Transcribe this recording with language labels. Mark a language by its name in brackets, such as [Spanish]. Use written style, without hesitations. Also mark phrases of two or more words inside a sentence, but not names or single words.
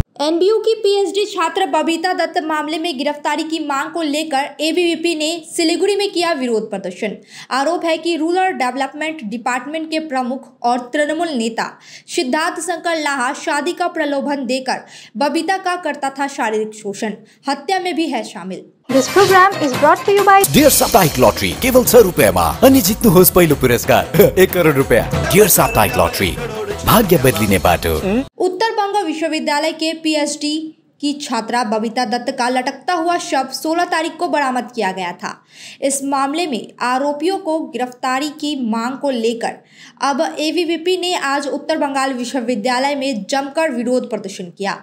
[Hindi] एनबीयू की पीएचडी छात्र बबीता दत्त मामले में गिरफ्तारी की मांग को लेकर एबीवीपी ने सिलीगुड़ी में किया विरोध प्रदर्शन। आरोप है कि रूरल डेवलपमेंट डिपार्टमेंट के प्रमुख और तृणमूल नेता सिद्धार्थ शंकर लाहा शादी का प्रलोभन देकर बबीता का करता था शारीरिक शोषण, हत्या में भी है शामिल। [English] This program is brought to you by [Nepali] डियर साप्ताहिक लॉटरी केवल 100 रुपैयाँमा अनि जित्नुहोस् पहिलो पुरस्कार 1 करोड रुपैयाँ। डियर साप्ताहिक लॉटरी, भाग्य बदलिने बाटो। [Hindi] उत्तर बंग विश्वविद्यालय के पीएचडी की छात्रा बबीता दत्त का लटकता हुआ शव 16 तारीख को बरामद किया गया था। इस मामले में आरोपियों को गिरफ्तारी की मांग को लेकर अब एबीवीपी ने आज उत्तर बंगाल विश्वविद्यालय में जमकर विरोध प्रदर्शन किया।